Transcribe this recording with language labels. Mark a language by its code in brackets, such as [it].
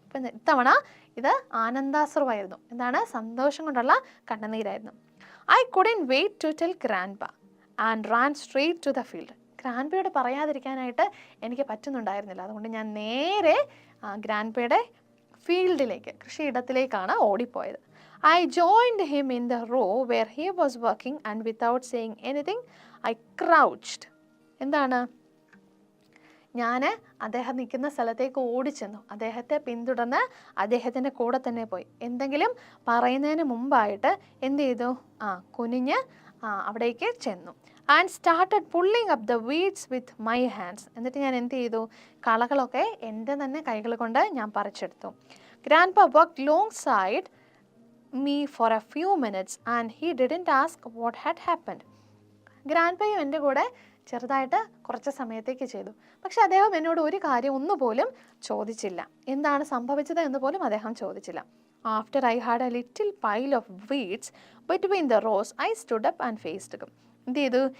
[ml] ഇപ്പം ഇത്തവണ ഇത് ആനന്ദാശ്രുവായിരുന്നു. എന്താണ്? സന്തോഷം കൊണ്ടുള്ള കണ്ണുനീരായിരുന്നു. [en] I couldn't wait to tell grandpa and ran straight to the field. [ml] Grand പേയോട് പറയാതിരിക്കാനായിട്ട് എനിക്ക് പറ്റുന്നുണ്ടായിരുന്നില്ല. അതുകൊണ്ട് ഞാൻ നേരെ ഗ്രാൻഡ് പേയുടെ ഫീൽഡിലേക്ക്, കൃഷിയിടത്തിലേക്കാണ് ഓടിപ്പോയത്. [en] I joined him in the row where he was working and without saying anything, I crouched. [ml] എന്താണ്? ഞാൻ അദ്ദേഹം നിൽക്കുന്ന സ്ഥലത്തേക്ക് ഓടിച്ചെന്നു. അദ്ദേഹത്തെ പിന്തുടർന്ന് അദ്ദേഹത്തിൻ്റെ കൂടെ തന്നെ പോയി. എന്തെങ്കിലും പറയുന്നതിന് മുമ്പായിട്ട് എന്ത് ചെയ്തു? കുനിഞ്ഞ് അവിടേക്ക് ചെന്നു. [en] And started pulling up the weeds with my hands. [ml] എന്നിട്ട് ഞാൻ എന്ത് ചെയ്തു? കളകളൊക്കെ എൻ്റെ തന്നെ കൈകൾ കൊണ്ട് ഞാൻ പറിച്ചെടുത്തു. [en] Grandpa worked alongside me for a few minutes and he didn't ask what had happened. [ml] ഗ്രാൻഡ്പയും എൻ്റെ കൂടെ ചെറുതായിട്ട് കുറച്ച് സമയത്തേക്ക് ചെയ്തു. പക്ഷെ അദ്ദേഹം എന്നോട് ഒരു കാര്യം ഒന്നുപോലും ചോദിച്ചില്ല. എന്താണ് സംഭവിച്ചത് എന്ന് പോലും അദ്ദേഹം ചോദിച്ചില്ല. [en] After I had a little pile of weeds between the rows I stood up and faced him. [ml] എന്ത് ചെയ്തു?